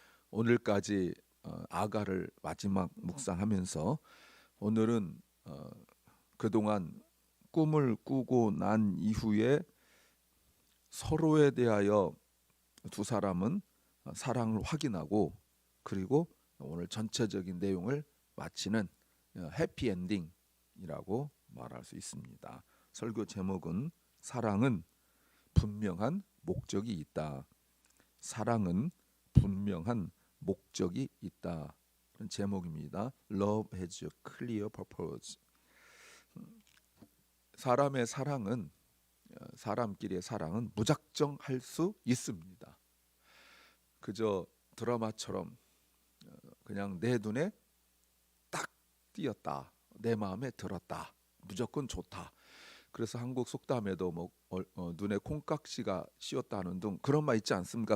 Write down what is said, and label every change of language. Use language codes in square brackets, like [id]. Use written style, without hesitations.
[ko] 오늘까지 아가를 마지막 묵상하면서 오늘은 그동안 꿈을 꾸고 난 이후에 서로에 대하여 두 사람은 사랑을 확인하고 그리고 오늘 전체적인 내용을 마치는 해피엔딩이라고 말할 수 있습니다. 설교 제목은 사랑은 분명한 목적이 있다. 사랑은 분명한 목적이 있다. 그런 제목입니다. [en] Love has a clear purpose. [ko] 사람의 사랑은 사람끼리의 사랑은 무작정 할 수 있습니다. 그저 드라마처럼 그냥 내 눈에 딱 띄었다. 내 마음에 들었다. 무조건 좋다. 그래서 한국 속담에도 뭐 눈에 콩깍지가 씌었다는 등 그런 말 있지 않습니까?